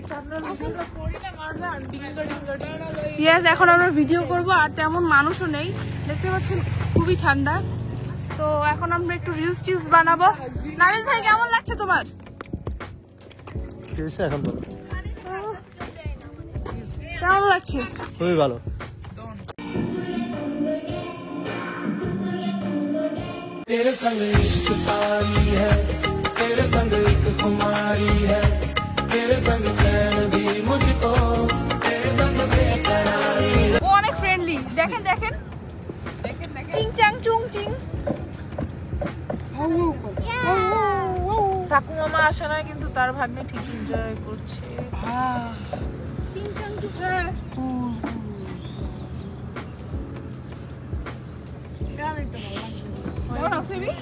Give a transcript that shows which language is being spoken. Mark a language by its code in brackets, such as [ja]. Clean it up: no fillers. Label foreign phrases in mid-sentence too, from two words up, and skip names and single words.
[bn] ইয়েস এখন আমরা ভিডিও করব, আর তেমন মানুষও নেই, দেখতে পাচ্ছেন খুবই ঠান্ডা। তো এখন আমরা একটু রিলস টিলস বানাবো। নাবিল ভাই কেমন লাগছে তোমার? এখন বলো। কেমন লাগছে? খুবই ভালো। [hi] तेरे संग इश्क तारी है, तेरे संग एक खुमारी है, तेरे संग चैन भी मुझको, तेरे संग बेकरारी है। [bn] ও অনেক ফ্রেন্ডলি, দেখেন দেখেন চিং চাং চুং চিং। সাকু মামা আসে না, কিন্তু তার ভাগ্নে ঠিক এনজয় করছে। চিং চাং চুং। কেমন আছিস?